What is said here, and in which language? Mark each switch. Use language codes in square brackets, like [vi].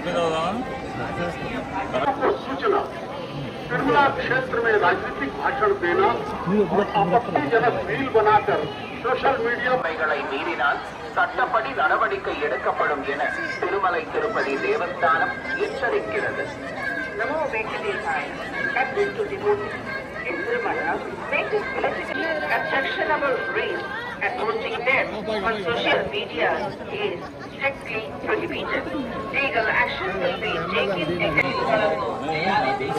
[hi] सूचना तिरुमला क्षेत्र में राजनीतिक भाषण देना और आपत्तिजनक रील बनाकर सोशल मीडिया [ta] மீறினால் சட்டப்படி நடவடிக்கை எடுக்கப்படும் என திருமலை திருப்பதி தேவஸ்தானம் எச்சரிக்கிறது. [sa] நமோ வெங்கடேசாய. [en] In Tirumala, making politically objectionable reels and posting them on social media is strictly prohibited. Legal action will be taken against